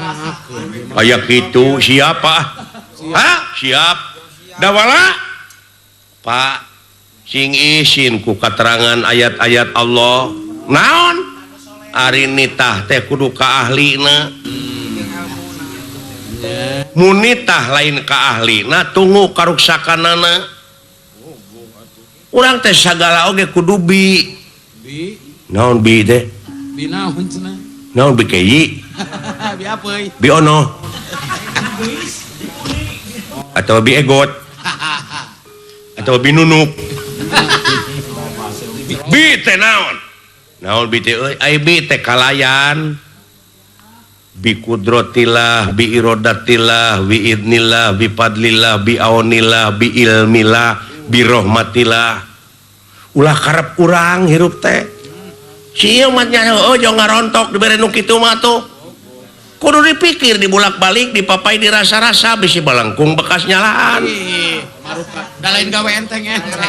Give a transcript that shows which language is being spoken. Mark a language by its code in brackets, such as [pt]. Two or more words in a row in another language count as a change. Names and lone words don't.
[su] aya kitu siapa siap dawala Pak sing isin ku katerangan ayat-ayat Allah naon ari nitah teh kudu ka ahlina mun nitah lain ka ahlina tunggu karuksakanana urang teh sagala oge kudu bi naon bi teh bi naon cenah naon bi keyi bi apeuy bi ono atau bi egot atau bi nunuk bi teh naon bi teh euy ai bi teh kalayan [ar] بقدرة الله بإرادة الله بإذن الله بفضل الله بعون الله بعلم الله برحمة الله [su] ulah karep urang hirup teh si ieu mah nya ojo ngarontok dibere nu kitu mah tuh kudu dipikir dibulak-balik dipapai dirasa-rasa bisi balangkung bekas nyalaan da lain gawe enteng-enteng